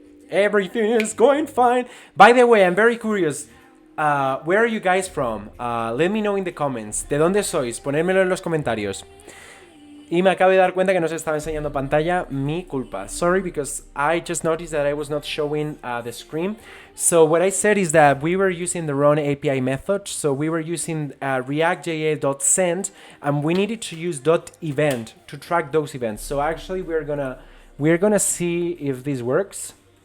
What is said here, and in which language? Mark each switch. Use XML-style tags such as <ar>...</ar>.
<en>Everything is going fine. By the way, I'm very curious. Where are you guys from? Let me know in the comments.</en> <es>¿De dónde sois? Ponedmelo en los comentarios. Y me acabo de dar cuenta que no se estaba enseñando pantalla. Mi culpa.</es> <en>Sorry, because I just noticed that I was not showing the screen. So what I said is that we were using the wrong API method. So we were using React.js.send, and we needed to use .event to track those events. So actually we're gonna see if this works.</en>